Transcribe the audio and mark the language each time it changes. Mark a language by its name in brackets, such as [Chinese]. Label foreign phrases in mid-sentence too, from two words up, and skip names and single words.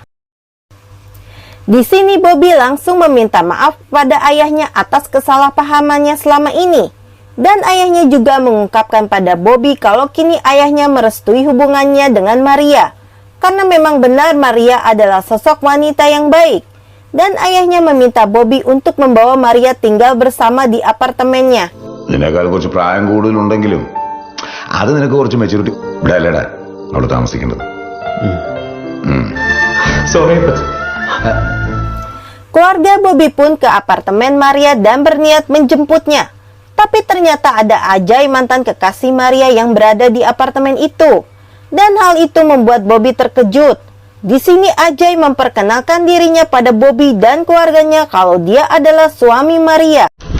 [Indonesian] Di sini Bobby langsung meminta maaf kepada ayahnya atas kesalahpahamannya selama ini. Dan ayahnya juga mengungkapkan pada Bobby kalau kini ayahnya merestui hubungannya dengan Maria. Karena memang benar Maria adalah sosok wanita yang baik. Dan ayahnya meminta Bobby untuk membawa Maria tinggal bersama di apartemennya. [Malayalam] നിനേക്കാൾ കുറച്ച് പ്രായം കൂടുതലുണ്ടെങ്കിലും അത് നിനക്ക് കുറച്ച് മെച്ചൂരിറ്റി ഇവിടെ അല്ലേടാ അവിടെ താമസിക്കേണ്ടത്. [English] സോറി. [Indonesian] Keluarga Bobby pun ke apartemen Maria dan berniat menjemputnya. Tapi ternyata ada Ajay, mantan kekasih Maria, yang berada di apartemen itu. Dan hal itu membuat Bobby terkejut. Di sini Ajay memperkenalkan dirinya pada Bobby dan keluarganya kalau dia adalah suami Maria.